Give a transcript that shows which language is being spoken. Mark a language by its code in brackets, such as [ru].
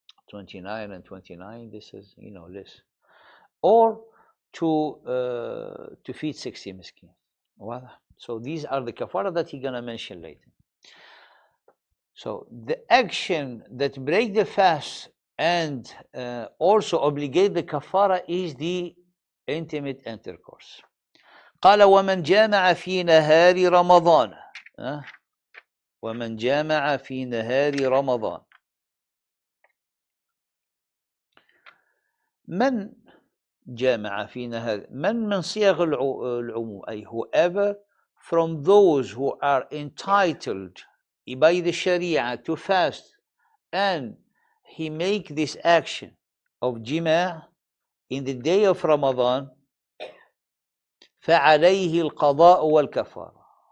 [en] 29 and 29, this is, less. Or to feed 60 miskin. So these are the kafara that he's gonna mention later. So the action that break the fast and also obligate the kafara is the intimate intercourse. [ar] قال ومن جامع في نهار رمضان ومن جامع في نهار رمضان. من جامع في نهار، من صيغ العموم، أي [en] whoever from those who are entitled by the Sharia to fast and he make this action of jima' in the day of Ramadan, [ar] فعليه القضاء والكفارة.